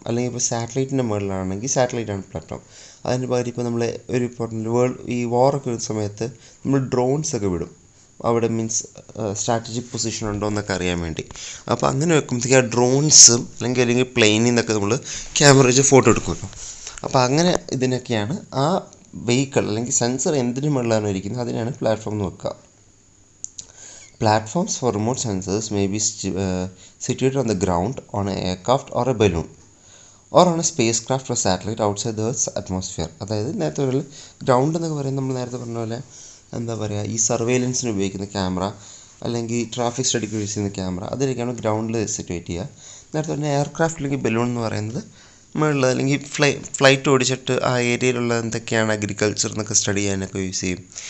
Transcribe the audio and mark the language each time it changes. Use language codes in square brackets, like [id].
[ml] അല്ലെങ്കിൽ ഇപ്പോൾ സാറ്റലൈറ്റിൻ്റെ മുകളിലാണെങ്കിൽ സാറ്റലൈറ്റാണ് പ്ലാറ്റ്ഫോം. അതിന് പകരം ഇപ്പോൾ നമ്മൾ ഈ വാറൊക്കെ വരുന്ന സമയത്ത് നമ്മൾ ഡ്രോൺസൊക്കെ വിടും അവിടെ, മീൻസ് സ്ട്രാറ്റജിക് പൊസിഷൻ ഉണ്ടോ എന്നൊക്കെ അറിയാൻ വേണ്ടി. അപ്പോൾ അങ്ങനെ വെക്കുമ്പോഴത്തേക്ക് ആ ഡ്രോൺസും അല്ലെങ്കിൽ പ്ലെയിനിൽ നിന്നൊക്കെ നമ്മൾ ക്യാമറ വെച്ച് ഫോട്ടോ എടുക്കുമല്ലോ. അപ്പോൾ അങ്ങനെ ഇതിനൊക്കെയാണ് ആ വെഹിക്കിൾ അല്ലെങ്കിൽ സെൻസർ എന്തിനു മുകളിലാണ് ഇരിക്കുന്നത് അതിനാണ് പ്ലാറ്റ്ഫോം എന്ന് വെക്കുക. [en] Platforms for remote sensors may be situated on the ground, on an aircraft or a balloon, or on a spacecraft or satellite outside the Earth's atmosphere. [ml] അതായത് നേരത്തെ ഒരു ഗ്രൗണ്ട് എന്നൊക്കെ പറയുന്നത് നമ്മൾ നേരത്തെ പറഞ്ഞ പോലെ എന്താ പറയുക, ഈ സർവൈലൻസിന് ഉപയോഗിക്കുന്ന ക്യാമറ അല്ലെങ്കിൽ ട്രാഫിക് സ്റ്റഡിക്ക് യൂസ് ചെയ്യുന്ന ക്യാമറ, അതിലേക്കാണ് ഗ്രൗണ്ടിൽ സിറ്റുവേറ്റ് ചെയ്യുക. നേരത്തെ പറഞ്ഞ എയർക്രാഫ്റ്റ് അല്ലെങ്കിൽ ബലൂൺ എന്ന് പറയുന്നത് മുകളിൽ, അല്ലെങ്കിൽ ഫ്ലൈറ്റ് ഓടിച്ചിട്ട് ആ ഏരിയയിലുള്ള എന്തൊക്കെയാണ് അഗ്രികൾച്ചർ എന്നൊക്കെ സ്റ്റഡി ചെയ്യാനൊക്കെ യൂസ് ചെയ്യും.